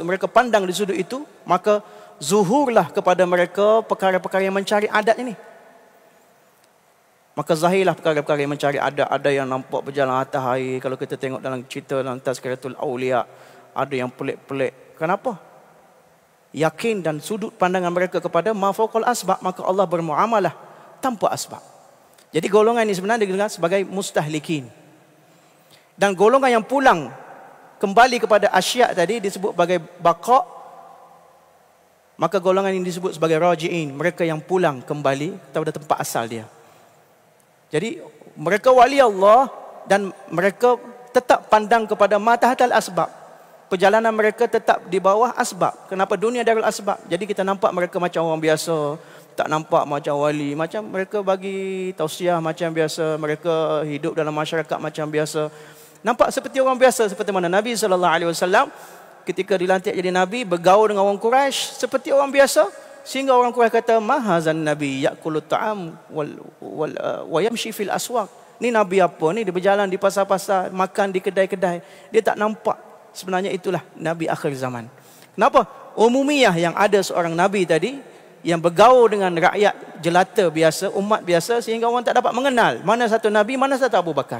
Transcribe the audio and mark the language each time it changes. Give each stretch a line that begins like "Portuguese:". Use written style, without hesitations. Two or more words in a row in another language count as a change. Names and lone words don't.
Malay: Mereka pandang di sudut itu, maka zuhurlah kepada mereka perkara-perkara yang mencari adat ini. Maka zahirlah perkara-perkara yang mencari adat. Ada yang nampak berjalan atas air. Kalau kita tengok dalam cerita dalam Tazkiratul Awliya, ada yang pelik-pelik. Kenapa? Yakin dan sudut pandangan mereka kepada
Arabic: ما فوق الأسباب,
Malay: maka Allah bermuamalah tanpa asbab. Jadi golongan ini sebenarnya dikenal sebagai mustahlikin. Dan golongan yang pulang kembali kepada asya' tadi disebut sebagai baqa'. Maka golongan ini disebut sebagai raji'in, mereka yang pulang kembali kepada tempat asal dia. Jadi mereka wali Allah dan mereka tetap pandang kepada
Arabic: ما تحت الأسباب.
Malay: Perjalanan mereka tetap di bawah asbab. Kenapa? Dunia
Arabic: دار الأسباب.
Malay: Jadi kita nampak mereka macam orang biasa, tak nampak macam wali. Macam mereka bagi tausiah macam biasa, mereka hidup dalam masyarakat macam biasa. Nampak seperti orang biasa, seperti mana Nabi SAW ketika dilantik jadi Nabi, bergaul dengan orang Quraisy seperti orang biasa. Sehingga orang Quraisy kata,
Arabic: ما هذا النبي يأكل الطعام ويمشي في الأسواق.
Malay: Ni Nabi apa ni? Dia berjalan di pasar-pasar, makan di kedai-kedai. Dia tak nampak. Sebenarnya itulah Nabi akhir zaman. Kenapa? Umumiyah yang ada seorang Nabi tadi, yang bergaul dengan rakyat jelata biasa, umat biasa, sehingga orang tak dapat mengenal mana satu Nabi, mana satu Abu Bakar.